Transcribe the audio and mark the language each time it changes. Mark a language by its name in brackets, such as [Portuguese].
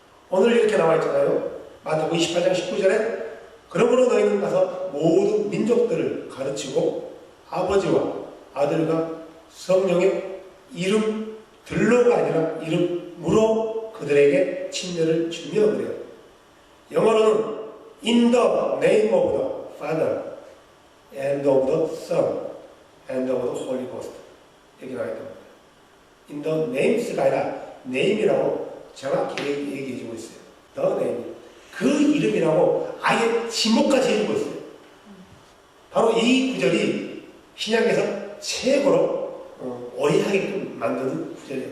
[Korean] 오늘 이렇게 나와 있잖아요. 마태복음 28장 19절에 그러므로 너희는 가서 모든 민족들을 가르치고 아버지와 아들과 성령의 이름들로가 아니라 이름으로 그들에게 침례를 주며 그래요. 영어로는 [English] In the name of the Father and of the Son and of the Holy Ghost [Korean] 이렇게 나와 있단 말이에요. In the names가 아니라 name이라고 정확히 얘기해주고 있어요. [English] The name. [Korean] 그 이름이라고 아예 지목까지 해주고 있어요. 바로 이 구절이 신약에서 최고로 오해하게끔 만드는 구절이에요.